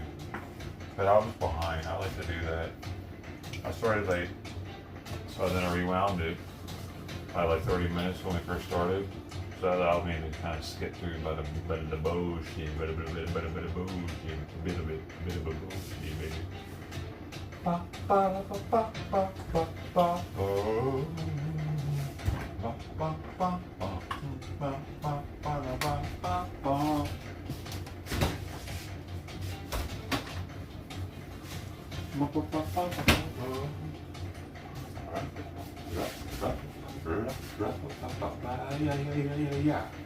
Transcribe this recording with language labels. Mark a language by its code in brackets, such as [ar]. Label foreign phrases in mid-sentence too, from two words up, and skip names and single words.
[en] But I was behind. I like to do that. I started late, so then I rewound it by like 30 minutes when we first started. So that allowed me to kind of skip through by the bullshit, but a bit of bullshit, a bit of bullshit, baby. Ba ba ba ba ba ba ba. Oh. Ba ba ba ba ba ba ba ba ba ba. Ba ba ba ba ba. Yeah.